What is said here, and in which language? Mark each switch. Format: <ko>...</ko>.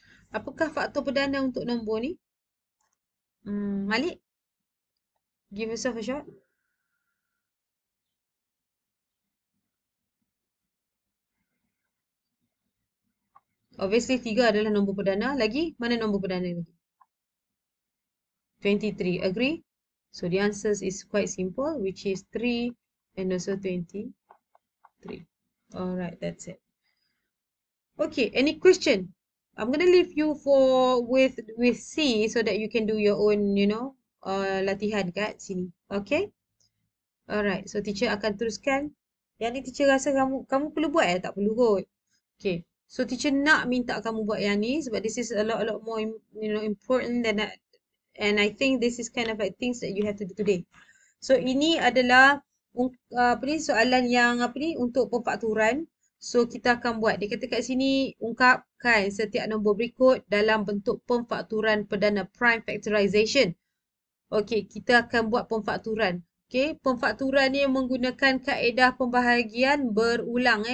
<ms>Apakah faktor perdana untuk nombor ni? Malik?</ms> <en>Give yourself a shot.</en> <ms>Obviously 3 adalah nombor perdana. Lagi? Mana nombor perdana lagi? 23. Agree?</ms> <en>So the answer is quite simple, which is 3 and also 23. Alright, that's it. Okay, any question? I'm gonna leave you with C so that you can do your own,</en> <ms>latihan kat sini. Okay? Alright, so teacher akan teruskan. Yang ni teacher rasa kamu perlu buat tak perlu kot.</ms> <en>Okay, so teacher</en> <ms>nak minta kamu buat yang ni sebab</ms> <en>this is a lot more, important than that. And I think this is kind of like things that you have to do today.</en> <ms>So ini adalah soalan yang untuk pemfakturan. So kita akan buat. Dia kata kat sini ungkapkan setiap nombor berikut dalam bentuk pemfakturan perdana prime factorization. Okey, kita akan buat pemfakturan. Okey, pemfakturan ni menggunakan kaedah pembahagian berulang.</ms>